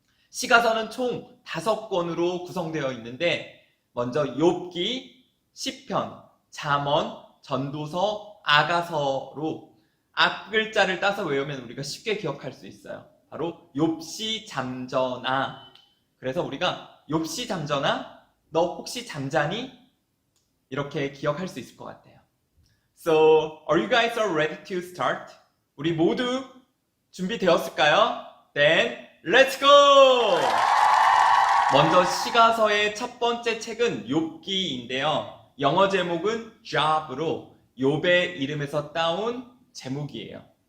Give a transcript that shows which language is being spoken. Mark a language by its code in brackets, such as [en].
[ko] 시가서는 총 5권으로 구성되어 있는데 먼저 욥기, 시편, 잠언, 전도서, 아가서로 앞글자를 따서 외우면 우리가 쉽게 기억할 수 있어요. 바로 욥시 잠전아. 그래서 우리가 욥시 잠전아, 너 혹시 잠자니? 이렇게 기억할 수 있을 것 같아요. [en] So, are you guys all ready to start? [ko] 우리 모두 준비되었을까요? [en] Then, let's go! [ko] 먼저 시가서의 첫 번째 책은 욥기인데요. 영어 제목은 Job으로 욥의 이름에서 따온 제목이에요.